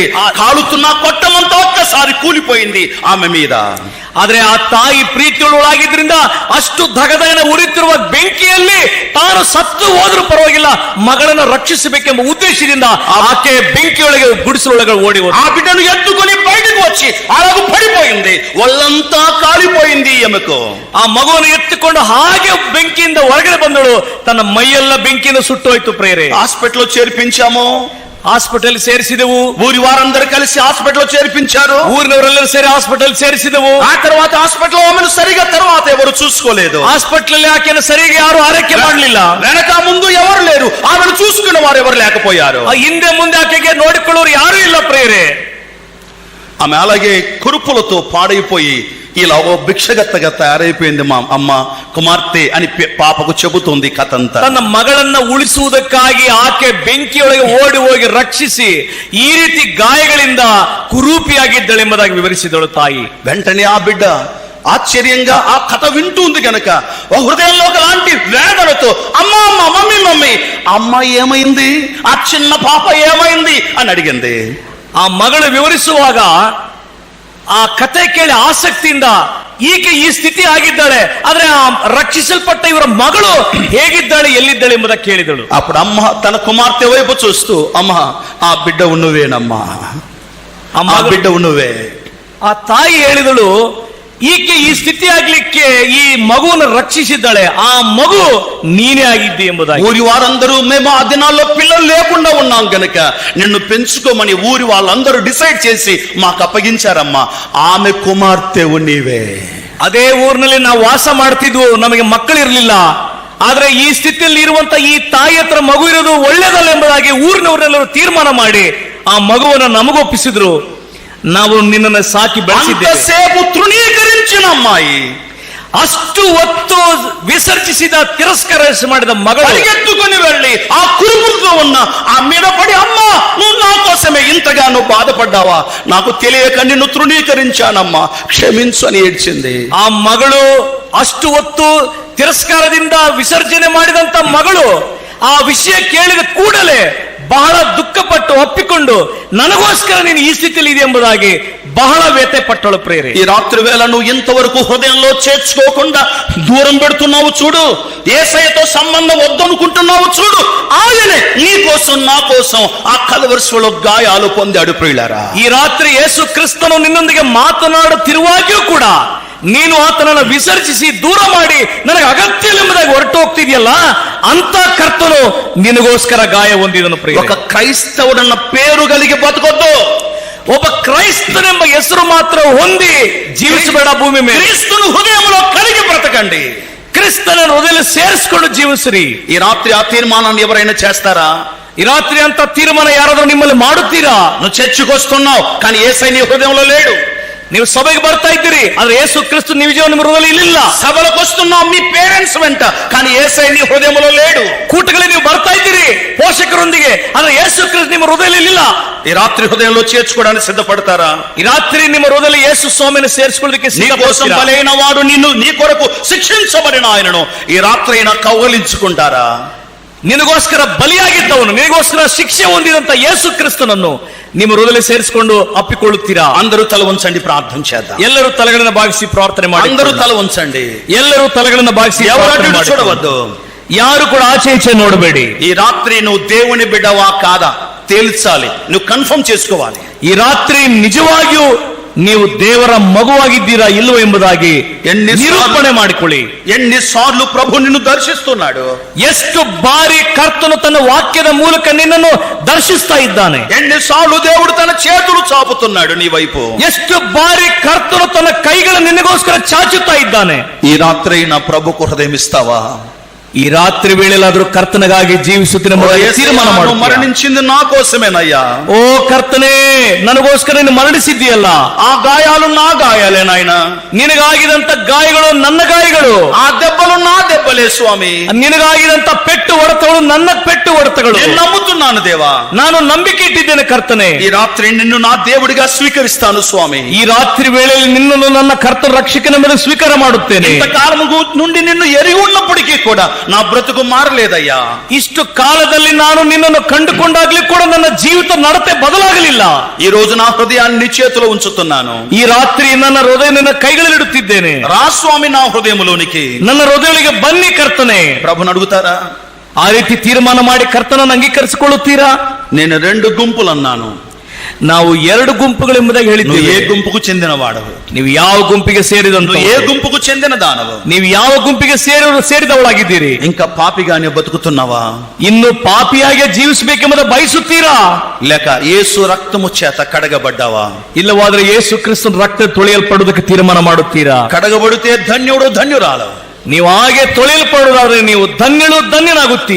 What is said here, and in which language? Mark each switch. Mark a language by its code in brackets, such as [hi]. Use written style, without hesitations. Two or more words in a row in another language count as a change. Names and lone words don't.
[te] కాలుతున్న కొట్టమంతా ఒక్కసారి కూలిపోయింది ఆమె మీద. [kn] ಆದ್ರೆ ಆ ತಾಯಿ ಪ್ರೀತಿಯುಳ್ಳವಳಾಗಿದ್ರಿಂದ ಅಷ್ಟು ಧಗಧಗನ ಉರಿತಿರುವ ಬೆಂಕಿಯಲ್ಲಿ ತಾನು ಸತ್ತು ಹೋದ್ರೂ ಪರವಾಗಿಲ್ಲ, ಮಗಳನ್ನು ರಕ್ಷಿಸಬೇಕೆಂಬ ಉದ್ದೇಶದಿಂದ ಆಕೆ ಬೆಂಕಿಯೊಳಗೆ ಗುಡಿಸಲೊಳಗೆ ಓಡಿ ಹೋದ. [te] ఆ బిడ్డను ఎత్తుకొని బయటకు వచ్చి అలాగూ పడిపోయింది. ఒళ్ళంతా కాలిపోయింది ఆమెకు. [kn] ಆ ಮಗುವನ್ನು ಎತ್ತಿಕೊಂಡು ಹಾಗೆ ಬೆಂಕಿಯಿಂದ ಹೊರಗಡೆ ಬಂದಳು. ತನ್ನ ಮೈಯೆಲ್ಲ ಬೆಂಕಿಯಿಂದ ಸುಟ್ಟೋಯ್ತು. ಪ್ರೇರೆ [te] హాస్పిటల్లో చేర్పించాము, [kn] ಹಾಸ್ಪಿಟಲ್ ಸೇರಿಸಿದೆವು. [te] ఊరి వారందరూ కలిసి హాస్పిటల్లో చేర్పించారు. [kn] ಊರಿನವರೆಲ್ಲರೂ ಸೇರಿ ಹಾಸ್ಪಿಟಲ್ ಸೇರಿಸಿದೆವು. [te] ఆ తర్వాత హాస్పిటల్ ఆమెను సరిగా తర్వాత ఎవరు చూసుకోలేదు. [kn] ಹಾಸ್ಪಿಟಲ್ ಆಕೆಯನ್ನು ಸರಿಯಾಗಿ ಯಾರು ಆರೈಕೆ ಮಾಡಲಿಲ್ಲ. [te] వెనక ముందు ఎవరు లేరు, ఆమెను చూసుకున్న వారు ఎవరు లేకపోయారు. [kn] ಹಿಂದೆ ಮುಂದೆ ಆಕೆಗೆ ನೋಡಿಕೊಳ್ಳೋರು ಯಾರು ಇಲ್ಲ. ಪ್ರೇರೆ [te] ఆమె అలాగే కురుపులతో పాడైపోయి ఇలా ఓ భిక్షగత్తగా తయారైపోయింది మా అమ్మ కుమార్తె అని పాపకు చెబుతుంది కథంతా. [kn] ತನ್ನ ಮಗಳನ್ನ ಉಳಿಸುವುದಕ್ಕಾಗಿ ಆಕೆ ಬೆಂಕಿಯೊಳಗೆ ಓಡಿ ಹೋಗಿ ರಕ್ಷಿಸಿ ಈ ರೀತಿ ಗಾಯಗಳಿಂದ ಕುರೂಪಿಯಾಗಿದ್ದಳೆಂಬುದಾಗಿ ವಿವರಿಸಿದಳು ತಾಯಿ. [te] వెంటనే ఆ బిడ్డ ఆశ్చర్యంగా ఆ కథ వింటుంది గనక ఓ హృదయంలో ఒకలాంటి వేదనతో అమ్మా అమ్మ [en] mummy mummy [te] అమ్మ ఏమైంది, ఆ చిన్న పాప ఏమైంది అని అడిగింది. [kn] ಆ ಮಗಳು ವಿವರಿಸುವಾಗ ಆ ಕತೆ ಕೇಳಿ ಆಸಕ್ತಿಯಿಂದ ಈಕೆ ಈ ಸ್ಥಿತಿ ಆಗಿದ್ದಾಳೆ, ಆದ್ರೆ ಆ ರಕ್ಷಿಸಲ್ಪಟ್ಟ ಇವರ ಮಗಳು ಹೇಗಿದ್ದಾಳೆ, ಎಲ್ಲಿದ್ದಾಳೆ ಎಂಬುದನ್ನು ಕೇಳಿದಳು. [te] అప్పుడు అమ్మ తన కుమార్తె వైపు చూస్తూ, అమ్మ ఆ బిడ్డ నువ్వేనమ్మా, ఆ బిడ్డ నువ్వే. [kn] ಆ ತಾಯಿ ಹೇಳಿದಳು, ಈಕೆ ಈ ಸ್ಥಿತಿ ಆಗ್ಲಿಕ್ಕೆ ಈ ಮಗುವನ್ನು ರಕ್ಷಿಸಿದ್ದಾಳೆ, ಆ ಮಗು ನೀನೇ ಆಗಿದ್ದಿ ಎಂಬುದಾಗಿ. [te] ఊరి వారందరూ మేము ఆ దినాల్లో పిల్లలు లేకుండా ఉన్నాం గనక నిన్ను పెంచుకోమని ఊరి వాళ్ళందరూ డిసైడ్ చేసి మాకు అప్పగించారమ్మా, ఆమె కుమార్తెవు నీవే. [kn] ಅದೇ ಊರಿನಲ್ಲಿ ನಾವು ವಾಸ ಮಾಡ್ತಿದ್ವು, ನಮಗೆ ಮಕ್ಕಳಿರ್ಲಿಲ್ಲ. ಆದ್ರೆ ಈ ಸ್ಥಿತಿಯಲ್ಲಿ ಇರುವಂತ ಈ ತಾಯಿ ಹತ್ರ ಮಗು ಇರೋದು ಒಳ್ಳೇದಲ್ಲ ಎಂಬುದಾಗಿ ಊರಿನವರೆಲ್ಲರೂ ತೀರ್ಮಾನ ಮಾಡಿ ಆ ಮಗುವನ್ನು ನಮಗೊಪ್ಪಿಸಿದ್ರು. ನಾವು ನಿನ್ನನ್ನು ಸಾಕಿ ಬೆಳೆಸಿದ್ದೇವೆ. [te] సేపు తృణీకరించిన అమ్మాయి, [kn] ಅಷ್ಟು ಹೊತ್ತು ವಿಸರ್ಜಿಸಿದ ತಿರಸ್ಕಾರ ಮಾಡಿದ మగడు [te] పరిగెత్తుకొని వెళ్ళి ఆ కురుపులతో ఉన్న ఆ మీద పడి, అమ్మా నువ్వు నా కోసమే ఇంతగా నువ్వు బాధపడ్డావా, నాకు తెలియక నిన్ను తృణీకరించానమ్మా, క్షమించు అని ఏడ్చింది. [kn] ಆ ಮಗಳು ಅಷ್ಟು ಹೊತ್ತು ತಿರಸ್ಕಾರದಿಂದ ವಿಸರ್ಜನೆ ಮಾಡಿದಂತ ಮಗಳು ಆ ವಿಷಯ ಕೇಳಿದ ಕೂಡಲೇ ಬಹಳ ದುಃಖಪಟ್ಟು ಒಪ್ಪಿಕೊಂಡು ನನಗೋಸ್ಕರ ನೀನು ಈ ಸ್ಥಿತಿಯಲ್ಲಿ ಇದೆ ಎಂಬುದಾಗಿ ಬಹಳ ವ್ಯಥೆ ಪಟ್ಟಳು. ಪ್ರೇರೆ, [te] ఈ రాత్రి వేళ నువ్వు ఇంతవరకు హృదయంలో చేర్చుకోకుండా దూరం పెడుతున్నావు చూడు, యేసయ్యతో సంబంధం వద్దనుకుంటున్నావు చూడు, ఆయనే నీ కోసం నా కోసం ఆ కల్వరిలో గాయాలు పొందాడు. ప్రియులారా, [kn] ಈ ರಾತ್ರಿ ಯೇಸು ಕ್ರಿಸ್ತನು ನಿನ್ನೊಂದಿಗೆ ಮಾತನಾಡುತ್ತಿರುವಾಗಿಯೂ ಕೂಡ ನೀನು ಆತನನ್ನು ವಿಸರ್ಜಿಸಿ ದೂರ ಮಾಡಿ ನನಗೆ ಅಗತ್ಯ ಎಂಬುದಾಗಿ ಹೊರಟು ಹೋಗ್ತಿದೆಯಲ್ಲ, ಅಂತ ಕರ್ತನು ನಿನಗೋಸ್ಕರ ಗಾಯ ಹೊಂದಿದನು. [te] ఒక క్రైస్తవుడన్న పేరు కలిగి బతకొద్దు, [kn] ಒಬ್ಬ ಕ್ರೈಸ್ತನೆಂಬ ಹೆಸರು ಮಾತ್ರ ಹೊಂದಿ ಜೀವಿಸಬೇಡ ಭೂಮಿ ಮೇಲೆ. [te] క్రీస్తును హృదయంలో కలిగి బ్రతకండి, [kn] ಕ್ರಿಸ್ತನ ಹೃದಯ ಸೇರಿಸಿಕೊಂಡು ಜೀವಿಸ್ರಿ. [te] ఈ రాత్రి ఆ తీర్మానాన్ని ఎవరైనా చేస్తారా? [kn] ಈ ರಾತ್ರಿ ಅಂತ ತೀರ್ಮಾನ ಯಾರಾದ್ರೂ ನಿಮ್ಮಲ್ಲಿ ಮಾಡುತ್ತೀರಾ? [te] నువ్వు చర్చికి వస్తున్నావు కానీ యేసయ్య నీ హృదయంలో లేడు. [kn] ನೀವು ಸಭೆಗೆ ಬರ್ತಾ ಇದ್ದೀರಿ, ಆದ್ರೆ ಯೇಸು ಕ್ರಿಸ್ತ ನಿಜ ನಿಮ್ಮ ಹೃದಯದಲ್ಲಿ ಇಲ್ಲ. [te] సభలకు వస్తున్నావు మీ పేరెంట్స్ వెంట, కానీ యేసయ్య నీ హృదయంలో లేడు. [kn] ಕೂಟಗಳಿಗೆ ನೀವು ಬರ್ತಾ ಇದ್ದೀರಿ ಪೋಷಕರೊಂದಿಗೆ, ಆದ್ರೆ ಯೇಸು ಕ್ರಿಸ್ತ ನಿಮ್ಮ ಹೃದಯದಲ್ಲಿ ಇಲ್ಲ. [te] ఈ రాత్రి హృదయంలో చేర్చుకోవడానికి సిద్ధపడతారా? [kn] ಈ ರಾತ್ರಿ ನಿಮ್ಮ ಹೃದಯದಲ್ಲಿ ಯೇಸು ಸ್ವಾಮಿಯನ್ನು ಸೇರಿಸಿಕೊಳ್ಳೋದಕ್ಕೆ [te] నీ కోసం బలైన వాడు నిన్ను, నీ కొరకు శిక్షించబడిన ఆయనను ఈ రాత్రి అయినా కౌగలించుకుంటారా? [kn] ನಿನಗೋಸ್ಕರ ಬಲಿಯಾಗಿದ್ದವನು, ನಿನಗೋಸ್ಕರ ಶಿಕ್ಷೆ ಹೊಂದಿದಂತ ಯೇಸು ಕ್ರಿಸ್ತನನ್ನು ನಿಮ್ಮ ಹೃದಯ ಸೇರಿಸಿಕೊಂಡು ಅಪ್ಪಿಕೊಳ್ಳುತ್ತೀರಾ? [te] అందరూ తల ఉంచండి, ప్రార్థన చేద్దాం. [kn] ಎಲ್ಲರೂ ತಲೆಗಳನ್ನು ಭಾಗಿಸಿ ಪ್ರಾರ್ಥನೆ ಮಾಡಿ. [te] అందరూ తల ఉంచండి, [kn] ಎಲ್ಲರೂ ತಲೆಗಳನ್ನು ಭಾಗಿಸಿ [te] ఎవరు [kn] ಪ್ರಾರ್ಥನೆ [te] అటు [kn] ಮಾಡಿ. [te] చూడవద్దు. [kn] ಯಾರು ಕೂಡ ಆಚೆ ಈಚೆ ನೋಡಬೇಡಿ. [te] ఈ రాత్రి నువ్వు దేవుని బిడ్డవా కాదా తేల్చాలి, నువ్వు కన్ఫర్మ్ చేసుకోవాలి. [kn] ಈ ರಾತ್ರಿ ನಿಜವಾಗಿಯೂ ನೀವು ದೇವರ ಮಗುವಾಗಿದ್ದೀರಾ ಇಲ್ಲವೋ ಎಂಬುದಾಗಿ ನಿರೂಪಣೆ ಮಾಡಿಕೊಳ್ಳಿ. [te] ఎన్నిసార్లు ప్రభు నిన్ను దర్శిస్తున్నాడు, [kn] ಎಷ್ಟು ಬಾರಿ ಕರ್ತನು ತನ್ನ ವಾಕ್ಯದ ಮೂಲಕ ನಿನ್ನನ್ನು ದರ್ಶಿಸ್ತಾ ಇದ್ದಾನೆ. [te] ఎన్నిసార్లు దేవుడు తన చేతులు చాపుతున్నాడు నీ వైపు. [kn] ಎಷ್ಟು ಬಾರಿ ಕರ್ತನು ತನ್ನ ಕೈಗಳನ್ನು ನಿನಗೋಸ್ಕರ ಚಾಚುತ್ತಾ ಇದ್ದಾನೆ. [te] ఈ రాత్రి నా ప్రభుకు హృదయం ఇస్తావా? [kn] ಈ ರಾತ್ರಿ ವೇಳೆಲಾದ್ರೂ ಕರ್ತನಿಗಾಗಿ ಜೀವಿಸುತ್ತಿನ ತೀರ್ಮಾನ ಮಾಡು. [te] మరణించింది నా కోసమేనయ్యా. [kn] ಓ ಕರ್ತನೇ, ನನಗೋಸ್ಕರ ನೀನು ಮರಣಿಸಿದ್ದೀಯಲ್ಲ, [te] ఆ గాయాలు నా గాయాలే నాయన, [kn] ನಿನಗಾಗಿದಂತ ಗಾಯಗಳು ನನ್ನ ಗಾಯಗಳು, [te] ఆ దెబ్బలు నా దెబ్బలే స్వామి, [kn] ನಿನಗಾಗಿದಂತ ಪೆಟ್ಟು ಹೊಡೆತಗಳು ನನ್ನ ಪೆಟ್ಟು ಹೊಡೆತಗಳು. [te] నేను నమ్ముతున్నాను దేవా, [kn] ನಾನು ನಂಬಿಕೆ ಇಟ್ಟಿದ್ದೇನೆ ಕರ್ತನೆ. [te] ఈ రాత్రి నిన్ను నా దేవుడిగా స్వీకరిస్తాను స్వామి. [kn] ಈ ರಾತ್ರಿ ವೇಳೆಯಲ್ಲಿ ನಿನ್ನನ್ನು ನನ್ನ ಕರ್ತನ ರಕ್ಷಕನ ಮೇಲೆ ಸ್ವೀಕಾರ ಮಾಡುತ್ತೇನೆ. [te] ఇంతకాలము నుండి నిన్ను ఎరిగి ఉన్నప్పటికీ కూడా నా బ్రతుకు మారలేదయ్యా. [kn] ಇಷ್ಟು ಕಾಲದಲ್ಲಿ ನಾನು ನಿನ್ನನ್ನು ಕಂಡುಕೊಂಡಾಗ್ಲಿ ಕೂಡ ನನ್ನ ಜೀವಿತ ನಡತೆ ಬದಲಾಗಲಿಲ್ಲ. [te] ఈ రోజు నా హృదయాన్ని నీ చేతిలో ఉంచుతున్నాను. [kn] ಈ ರಾತ್ರಿ ನನ್ನ ಹೃದಯ ನಿನ್ನ ಕೈಗಳಲ್ಲಿಡುತ್ತಿದ್ದೇನೆ. [te] రా స్వామి నా హృదయములోనికి, [kn] ನನ್ನ ಹೃದಯಗಳಿಗೆ ಬನ್ನಿ ಕರ್ತನೆ. [te] ప్రభుని అడుగుతారా? [kn] ಆ ರೀತಿ ತೀರ್ಮಾನ ಮಾಡಿ ಕರ್ತನನ್ನು ಅಂಗೀಕರಿಸಿಕೊಳ್ಳುತ್ತೀರಾ? [te] నేను 2 ಗುಂపులు అన్నాను. [kn] ನಾವು 2 ಗುಂಪುಗಳೆಂಬುದಾಗಿ [te] నువ్వు [kn] ಹೇಳಿದ್ದೀವಿ. [te] ఏ గుంపుకు చెందిన వాడవు? [kn] ನೀವು ಯಾವ ಗುಂಪಿಗೆ ಸೇರಿದಂತ? [te] నువ్వు ఏ గుంపుకు చెందిన దానవు? [kn] ನೀವು ಯಾವ ಗುಂಪಿಗೆ ಸೇರಿದವಳಾಗಿದ್ದೀರಿ? [te] ఇంకా పాపిగానే బతుకుతున్నావా? [kn] ಇನ್ನು ಪಾಪಿಯಾಗಿ ಜೀವಿಸಬೇಕೆಂಬುದ ಬಯಸುತ್ತೀರಾ? [te] లేక యేసు రక్తము చేత కడగబడ్డావా? [kn] ಇಲ್ಲವಾದ್ರೆ ಯೇಸು ಕ್ರಿಸ್ತನ ರಕ್ತ ತೊಳೆಯಲ್ಪಡುವುದಕ್ಕೆ ತೀರ್ಮಾನ ಮಾಡುತ್ತೀರಾ? [te] కడగబడితే ధన్యుడు ధన్యురాలు. [kn] ನೀವು ಹಾಗೆ ತೊಳೆಯಲ್ಪಡುವುದಾದ್ರೆ ನೀವು ಧನ್ಯಳು ಧನ್ಯನಾಗುತ್ತೀರಿ.